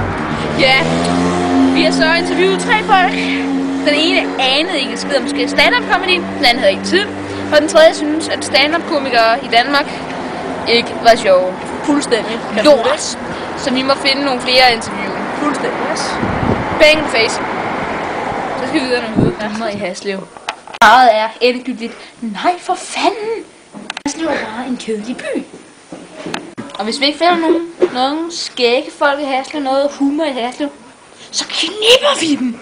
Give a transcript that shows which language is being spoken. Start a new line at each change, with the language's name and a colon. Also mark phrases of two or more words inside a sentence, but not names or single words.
Danish: Ja, vi har så interviewet 3 folk. Den ene anede ikke skid om
English: stand-up comedy,
Danish: den anden havde ikke tid. Og den tredje synes, at stand-up komikere i Danmark ikke var sjove. Fuldstændig. Lort. Så vi må finde nogle flere interview. Fuldstændig, yes.
English: Bang the face.
Danish: Så skal vi videre nogle møder i Haslev. Meget er endegyldigt. Nej, for fanden! Haslev er bare en kedelig by. Og hvis vi ikke finder nogen skægge folk i Haslev, noget humor i Haslev, så knipper vi dem.